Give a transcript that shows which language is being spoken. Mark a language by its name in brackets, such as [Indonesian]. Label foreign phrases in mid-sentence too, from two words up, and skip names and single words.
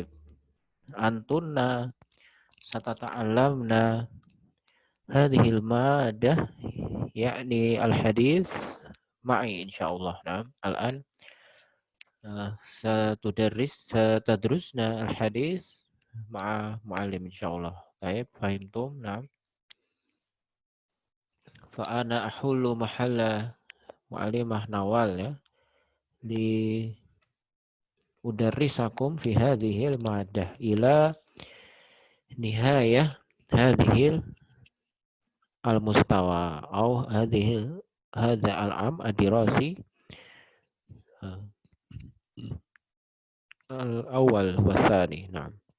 [Arabic] أنتن ستتعلمن هذه المادة يعني الحديث معي إن شاء الله. Nah, الآن ستدرسن الحديث مع معلم إن شاء الله. [Indonesian] Baik, fahimtum? Nah. [Arabic] فأنا أحل محل معلمة نوال لي أدرسكم في هذه المادة إلى نهاية هذا المستوى أو هذا هذا العام الدراسي الأول والثاني. Nah.